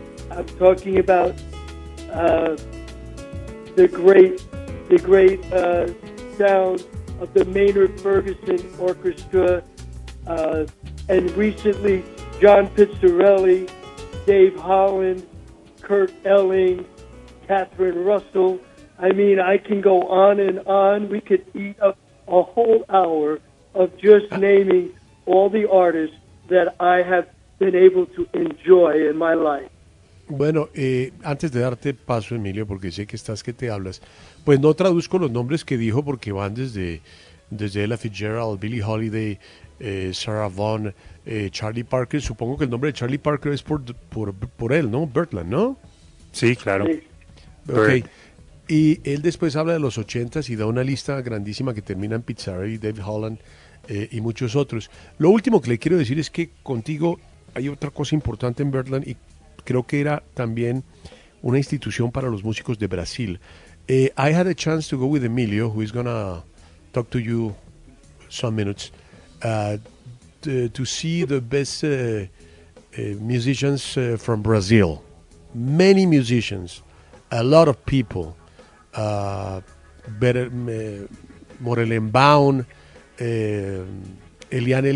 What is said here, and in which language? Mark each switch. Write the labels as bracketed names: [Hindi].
[English] I'm talking about the great sound of the Maynard Ferguson Orchestra, and recently John Pizzarelli, Dave Holland, Kurt Elling, Catherine Russell. I mean, I can go on and on. We could eat up a whole hour of just naming all the artists that I have been able to enjoy in my life. [Spanish] Bueno, antes de darte paso, Emilio, porque sé que estás que te hablas, pues no traduzco los nombres que dijo porque van desde Ella Fitzgerald, Billie Holiday, Sarah Vaughan, Charlie Parker. Supongo que el nombre de Charlie Parker es por él, ¿no? Birdland, ¿no? Sí, claro. Sí. Okay. Y él después habla de los 80s y da una lista grandísima que termina en Pizzarelli, Dave Holland y muchos otros. Lo último que le quiero decir es que contigo hay otra cosa importante en Birdland y creo que era también una institución para los músicos de Brasil. [English] I had a chance to go with Emilio, who is going to talk to you some minutes, to see the best musicians from Brazil. Many musicians, a lot of people. Morelen Baun, Elian Elias,